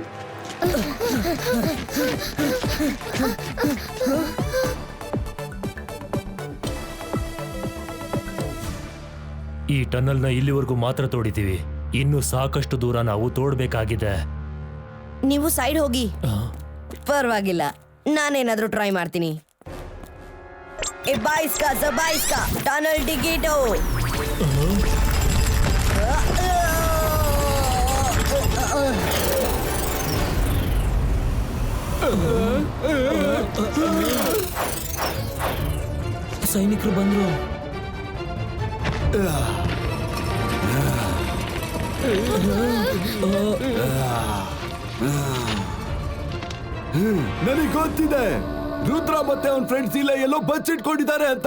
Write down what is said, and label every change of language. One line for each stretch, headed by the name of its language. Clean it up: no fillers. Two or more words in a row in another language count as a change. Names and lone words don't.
Kannada: ಈ ಟನಲ್ನ ಇಲ್ಲಿವರೆಗೂ ಮಾತ್ರ ತೋಡಿದೀವಿ. ಇನ್ನು ಸಾಕಷ್ಟು ದೂರ ನಾವು ತೋಡ್ಬೇಕಾಗಿದೆ. ನೀವು ಸೈಡ್ ಹೋಗಿ. ಪರವಾಗಿಲ್ಲ, ನಾನೇನಾದ್ರೂ ಟ್ರೈ ಮಾಡ್ತೀನಿ. ए 22 का ज़22 का टनल टिकेटो. ಸೈನಿಕರು ಬಂದ್ರು. ನನಗೆ ಗೊತ್ತಿದೆ, ರುದ್ರ ಮತ್ತೆ ಅವನ್ ಫ್ರೆಂಡ್ಸ್ ಇಲ್ಲ ಎಲ್ಲೋ ಬಚ್ಚಿಟ್ಕೊಂಡಿದ್ದಾರೆ ಅಂತ.